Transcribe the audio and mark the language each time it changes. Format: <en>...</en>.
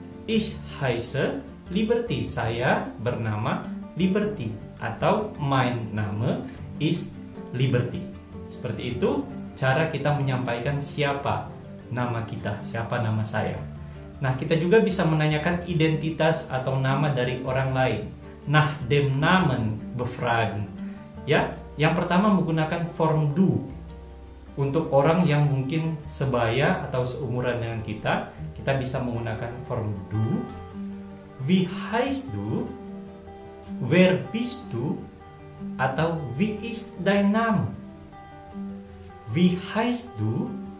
<de>Ich heiße Liberty,</de> <id>saya bernama Liberty, atau</id> <de>mein Name ist Liberty.</de> <id>Seperti itu cara kita menyampaikan siapa nama kita, siapa nama saya. Nah, kita juga bisa menanyakan identitas atau nama dari orang lain.</id> <de>Nach dem Namen befragen.</de> <id>Ya, yang pertama menggunakan form du. Untuk orang yang mungkin sebaya atau seumuran dengan kita bisa menggunakan form du.</id> <de>Wie heißt du? Wer bist du? Atau wie ist dein Name? Wie heißt du?</de>